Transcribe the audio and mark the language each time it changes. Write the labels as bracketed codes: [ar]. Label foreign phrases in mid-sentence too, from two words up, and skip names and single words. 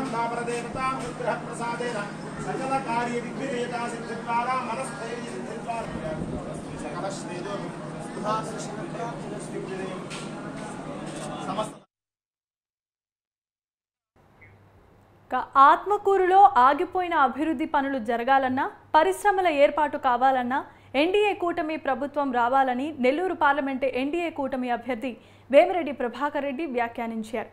[sa] दापरदेवतां विग्रह प्रसादेन सकल कार्य विघ्नयता सिद्धिद्वारा मनस्थैर्य सिद्धिद्वारा सकल श्रेयो सुधा सृष्टि समस्त [te] ఆత్మకూరులో ఆగిపోయిన అభివృద్ధి పనులు జరగాలన్నా, పరిశ్రమల ఏర్పాటు కావాలన్నా ఎన్డీఏ కూటమి ప్రభుత్వం రావాలని నెల్లూరు పార్లమెంటు ఎన్డీఏ కూటమి అభ్యర్థి వేమిరెడ్డి ప్రభాకర్ రెడ్డి వ్యాఖ్యానించారు.